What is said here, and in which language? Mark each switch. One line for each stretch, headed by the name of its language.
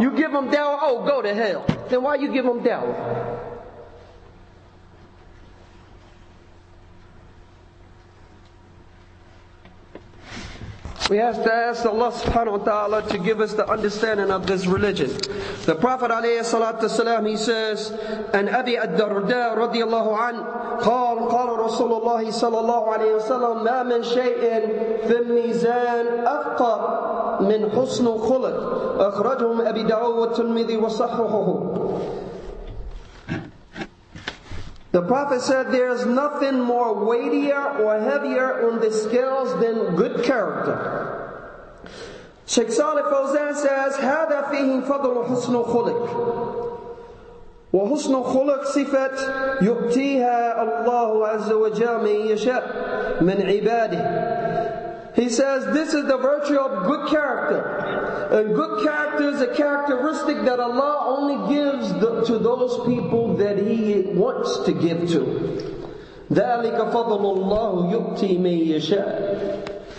English: You give them dawah, oh, go to hell. Then why you give them dawah? We have to ask Allah subhanahu wa ta'ala to give us the understanding of this religion. The Prophet alayhi salatu wasalam, he says, and Abi ad-Darda radiyallahu an,
Arabic: قال رسول الله صلى الله عليه وسلم ما من شيء في الميزان أثقل من حسن خلق أخرجهم أبي داود والترمذي وصححه.
English: The Prophet said there is nothing more weightier or heavier on the scales than good character. Sheikh Salih Fawzan says
Arabic: هذا فيه فضل حسن خلق وحسن خلق صفة يؤتيها الله عز وجل من يشاء من عباده.
English: He says this is the virtue of good character. And good character is a characteristic that Allah only gives to those people that He wants to give to.
Arabic: ذَلِكَ فَضْلُ اللَّهُ يُؤْتِي مَن يَشَاءُ.